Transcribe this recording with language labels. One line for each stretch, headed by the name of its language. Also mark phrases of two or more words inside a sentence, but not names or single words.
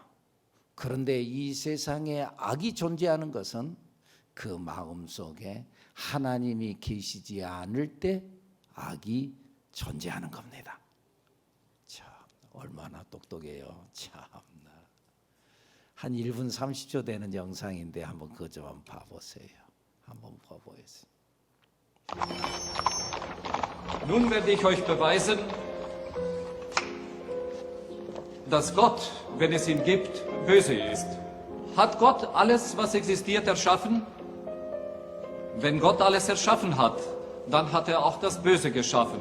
Korean: 그런데 이 세상에 악이 존재하는 것은 그 마음속에 하나님이 계시지 않을 때 악이 존재하는 겁니다. 참 얼마나 똑똑해요. 참나. 한 1분 30초 되는 영상인데 한번 그거 좀 한번 봐보세요. 한번 봐보겠습니다.
German: Nun werde ich euch beweisen, dass Gott, wenn es ihn gibt, böse ist. Hat Gott alles, was existiert, erschaffen? Wenn Gott alles erschaffen hat, dann hat er auch das Böse geschaffen.